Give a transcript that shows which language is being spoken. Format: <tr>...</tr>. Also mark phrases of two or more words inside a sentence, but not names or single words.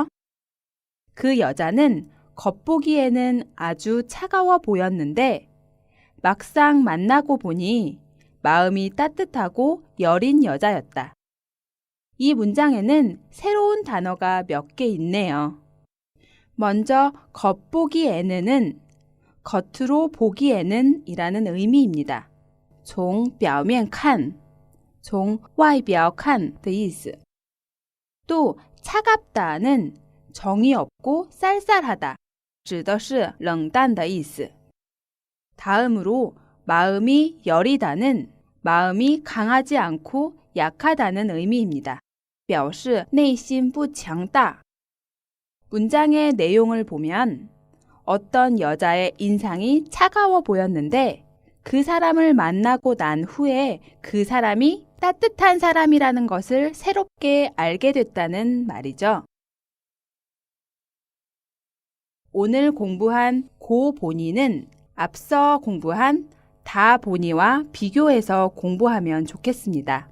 <ko>그 여자는 겉보기에는 아주 차가워 보였는데 막상 만나고 보니 마음이 따뜻하고 여린 여자였다. 이 문장에는 새로운 단어가 몇 개 있네요. 먼저 겉보기에는 겉으로 보기에는 이라는 의미입니다.</ko> <zh>从表面看,从外表看的意思.</zh> <ko>또 차갑다는 정이 없고 쌀쌀하다,</ko> <zh>指的是冷淡的意思.</zh> <ko>다음으로 마음이 여리다는 마음이 강하지 않고 약하다는 의미입니다.</ko> <zh>表示内心不强大.</zh> <ko>문장의 내용을 보면 어떤 여자의 인상이 차가워 보였는데 그 사람을 만나고 난 후에 그 사람이 따뜻한 사람이라는 것을 새롭게 알게 됐다는 말이죠. 오늘 공부한 고 보니는 앞서 공부한 다 보니와 비교해서 공부하면 좋겠습니다.</ko>